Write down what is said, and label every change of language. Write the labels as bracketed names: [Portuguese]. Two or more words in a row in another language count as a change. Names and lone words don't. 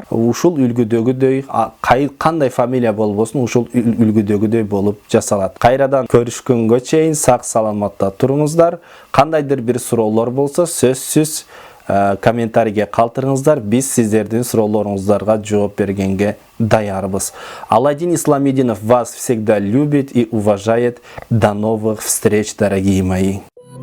[Kyrgyz] Ушул үлгүдөгүдөй кандай фамилия болбосун, ушул үлгүдөгүдөй болуп жасалат. Кайрадан көрүшкөнгө чейин сак саламатта туруңуздар. Кандайдыр бир суроолор болсо, сөзсүз комментарийге калтырыңыздар. Биз сиздердин суроолоруңуздарга жооп бергенге даярбыз. [Russian] Аладдин Исламидинов вас всегда любит и уважает. До новых встреч, дорогие мои.